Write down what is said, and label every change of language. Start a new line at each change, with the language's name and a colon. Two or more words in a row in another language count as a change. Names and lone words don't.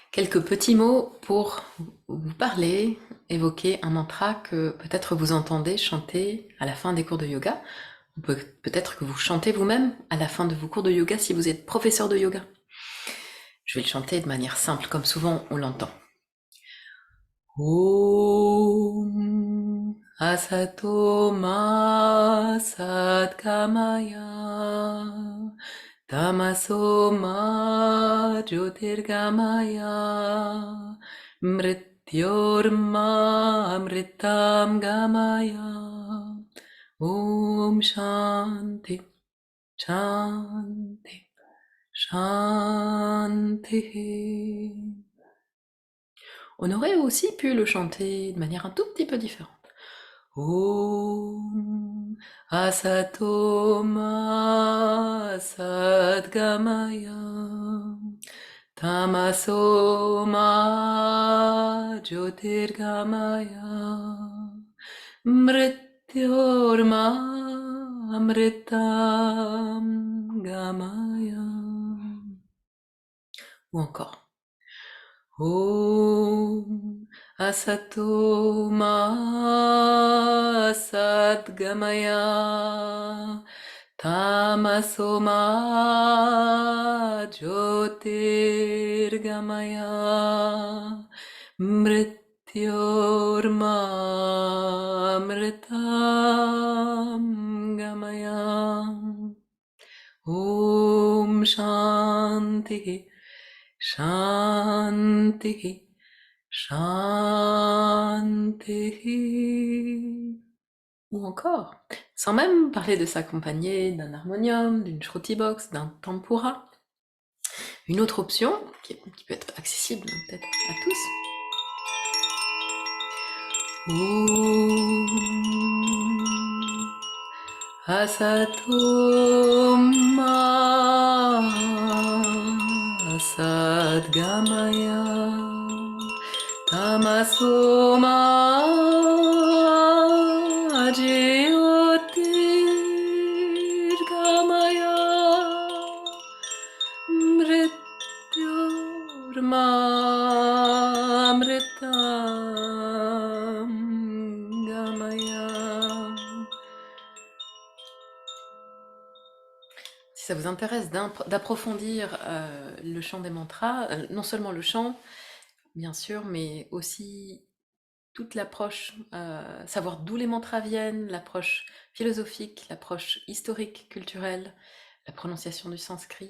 French: Quelques petits mots pour vous parler, évoquer un mantra que peut-être vous entendez chanter à la fin des cours de yoga, ou peut-être que vous chantez vous-même à la fin de vos cours de yoga si vous êtes professeur de yoga. Je vais le chanter de manière simple, comme souvent on l'entend.
Sanskrit: Om Asato Ma Satgamaya Tamaso Ma Jyotirgamaya Mrityorma Amritam Gamaya. Om Shanti Shanti Shanti.
French: On aurait aussi pu le chanter de manière un tout petit peu différente.
Sanskrit: Om Asato Ma Sadgamaya Tamaso Ma Jyotirgamaya Mrityorma Amritam Gamaya.
French: Ou encore.
Sanskrit: Om Asato Ma Sadgamaya Tamaso Ma Jyotirgamaya Mrityorma Amritam Gamaya. Om Shanti Shanti Shanti.
French: Ou encore, sans même parler de s'accompagner d'un harmonium, d'une shruti box, d'un tempura. Une autre option, qui peut être accessible peut-être à tous.
Sanskrit: Om Asato Ma Sadgamaya Tamaso Ma Jyotirgamaya Mrityorma Amritam Gamaya.
French: Si ça vous intéresse d'approfondir le chant des mantras, non seulement le chant, bien sûr, mais aussi toute l'approche, savoir d'où les mantras viennent, l'approche philosophique, l'approche historique, culturelle, la prononciation du sanskrit.